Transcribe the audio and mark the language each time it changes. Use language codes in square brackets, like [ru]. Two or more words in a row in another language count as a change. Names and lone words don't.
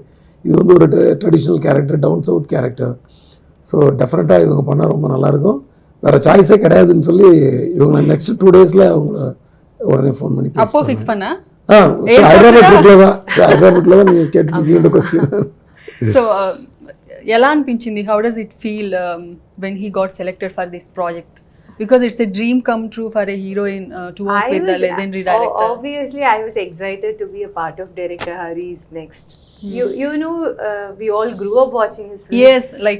[ta] இது வந்து ஒரு [en] traditional character, down south character. so definitely [ta] இவங்க பண்ணால் ரொம்ப நல்லாயிருக்கும், வேறு சாய்ஸே கிடையாதுன்னு சொல்லி இவங்க நெக்ஸ்ட் 2 daysல அவங்கள உடனே ஃபோன் பண்ணி அப்போ ஃபிக்ஸ் பண்ணா? ஹைதராபாத்ல தான் நீங்கள் கேட்டுருக்கீங்க இந்த கொஸ்டின். [te] సో ఎలా అనిపించింది? [en] How does it feel when he got selected for this project? Because it's a dream come true for a heroine to work with the legendary director. Obviously, I was excited to be a part of director Hari's next. You know, we all grew up watching his films. Yes, like